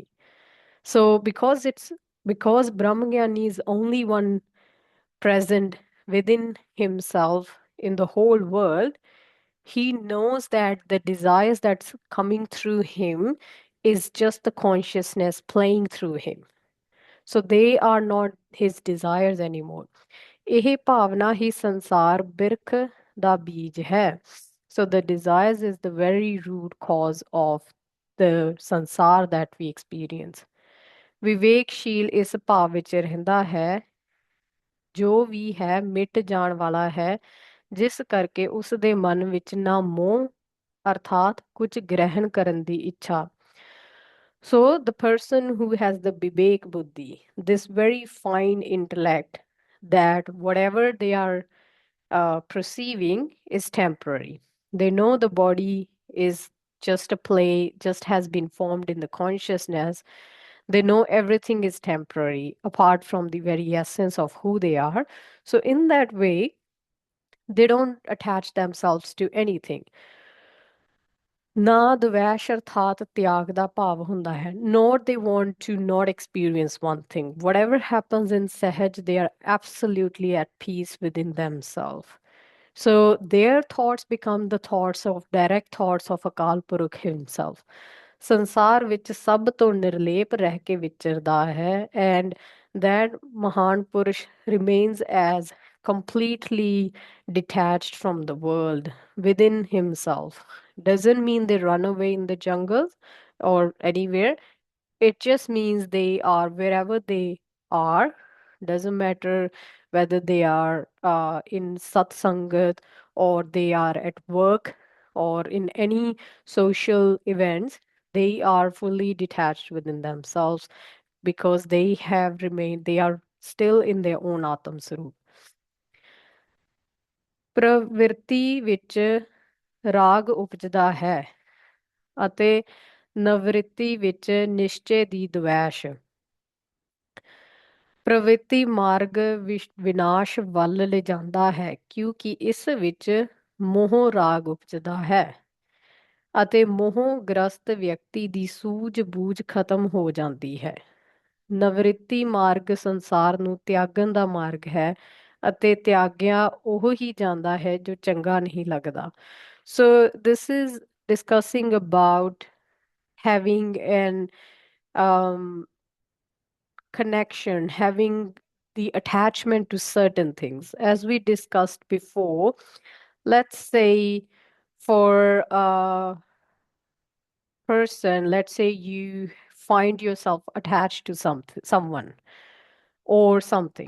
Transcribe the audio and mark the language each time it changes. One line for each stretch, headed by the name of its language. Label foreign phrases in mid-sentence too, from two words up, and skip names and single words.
English: So because Brahmajnani is only one present within himself in the whole world, he knows that the desires that's coming through him is just the consciousness playing through him. So they are not his desires anymore.
Punjabi: ਇਹ ਭਾਵਨਾ ਹੀ ਸੰਸਾਰ ਬਿਰਖ ਦਾ ਬੀਜ ਹੈ.
English: So the desires is the very root cause of the sansar that we experience.
Punjabi: ਵਿਵੇਕਸ਼ੀਲ ਇਸ ਭਾਵ ਵਿੱਚ ਰਹਿੰਦਾ ਹੈ ਜੋ ਵੀ ਹੈ ਮਿਟ ਜਾਣ ਵਾਲਾ ਹੈ ਜਿਸ ਕਰਕੇ ਉਸ ਦੇ ਮਨ ਵਿੱਚ ਨਾ ਮੋਹ ਅਰਥਾਤ ਕੁਝ ਗ੍ਰਹਿਣ ਕਰਨ ਦੀ ਇੱਛਾ.
English: So the person who has the
Punjabi: ਵਿਵੇਕ ਬੁੱਧੀ,
English: this very fine intellect, that whatever they are perceiving is temporary. They know the body is just a play, just has been formed in the consciousness. They know everything is temporary apart from the very essence of who they are. So in that way, they don't attach themselves to anything.
Punjabi: ਨਾ ਦਵੈਸ਼ ਅਰਥਾਤ ਤਿਆਗ ਦਾ ਭਾਵ ਹੁੰਦਾ ਹੈ
English: nor they want to not experience one thing. Whatever happens in Sahaj, they are absolutely at peace within themselves. So their thoughts become the thoughts of direct thoughts of Akal Purukh himself.
Punjabi: ਸੰਸਾਰ ਵਿੱਚ ਸਭ ਤੋਂ ਨਿਰਲੇਪ ਰਹਿ ਕੇ ਵਿਚਰਦਾ ਹੈ
English: and that
Punjabi: ਮਹਾਨ ਪੁਰਸ਼
English: remains as completely detached from the world within himself. Doesn't mean they run away in the jungles or anywhere. It just means they are wherever they are. Doesn't matter whether they are in satsangat or they are at work or in any social events. They are fully detached within themselves because they have remained, they are still in their own
Punjabi: ਆਤਮ ਸਰੂਪ. ਪ੍ਰਵਿਰਤੀ ਵਿੱਚ ਰਾਗ ਉਪਜਦਾ ਹੈ ਅਤੇ ਨਵਰਿੱਤੀ ਵਿੱਚ ਨਿਸ਼ਚੇ ਦੀ ਦਵੈਸ਼ ਪ੍ਰਵਿਰਤੀ ਮਾਰਗ ਵਿਨਾਸ਼ ਵੱਲ ਲਿਜਾਂਦਾ ਹੈ ਕਿਉਂਕਿ ਇਸ ਵਿੱਚ ਮੋਹ ਰਾਗ ਉਪਜਦਾ ਹੈ ਅਤੇ ਮੋਹ ਗ੍ਰਸਤ ਵਿਅਕਤੀ ਦੀ ਸੂਝ-ਬੂਝ ਖਤਮ ਹੋ ਜਾਂਦੀ ਹੈ ਨਵਰਿੱਤੀ ਮਾਰਗ ਸੰਸਾਰ ਨੂੰ ਤਿਆਗਣ ਦਾ ਮਾਰਗ ਹੈ ਅਤੇ ਤਿਆਗਿਆ ਉਹ ਹੀ ਜਾਂਦਾ ਹੈ ਜੋ ਚੰਗਾ ਨਹੀਂ ਲੱਗਦਾ ਸੋ
English: this is discussing about having an connection, having the attachment to certain things. As we discussed before, let's say for a person, let's say you find yourself attached to someone or something.